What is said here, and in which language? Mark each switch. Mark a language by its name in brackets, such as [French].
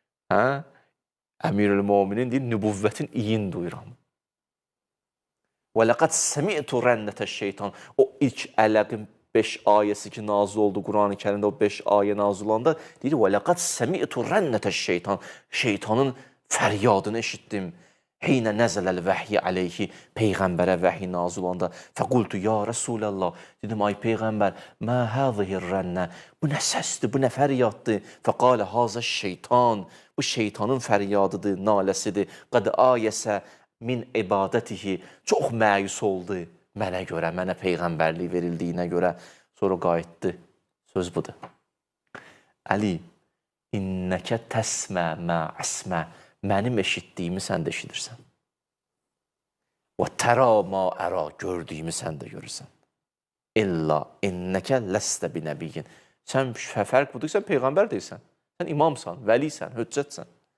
[Azerbaijani] Əmirül-Möminin deyir, nübuvvətin iyin duyuram. [Arabic] Və ləqəd səmi'tu rənnətə şeytan. [Azerbaijani] O ilk Ələqin 5 ayəsi ki, nazil oldu Quran-ı Kərimdə, o 5 ayə nazil olanda deyir, və ləqəd səmi'tu rənnətə şeytan. Şeytanın fəryadını eşitdim. [Arabic] Heynə nəzələl vəhyi aleyhi, [Azerbaijani] Peyğəmbərə vəhi nazil olanda. [Arabic] Fəqultu, ya Rasulallah, [Azerbaijani] dedim, ay Peyğəmbər, [Arabic] mə həzihir rənnə, [Azerbaijani] bu nə səsdir, bu nə fəryaddır? [Arabic] Fəqalə, hazə şeytan, [Azerbaijani] bu şeytanın fəryadıdır, naləsidir. [Arabic] Qəd ayəsə min ibadətihi, [Azerbaijani] çox məyus oldu mənə görə, mənə Peyğəmbərlik verildiyinə görə. Sonra qayıtdı, söz budur. [Arabic] Əli, innəkə təsmə mə əsmə, [Azerbaijani] mənim eşitdiyimi sən də eşidirsən. [Arabic] Və tərə ma ərə, [Azerbaijani] gördüyümü sən də görürsən. [Arabic] İlla innəkə ləstə binəbiyyin. [Azerbaijani] Sən fərq budur ki, sən Peyğəmbər deyilsən. Sən imamsan, vəlisən, höccətsən.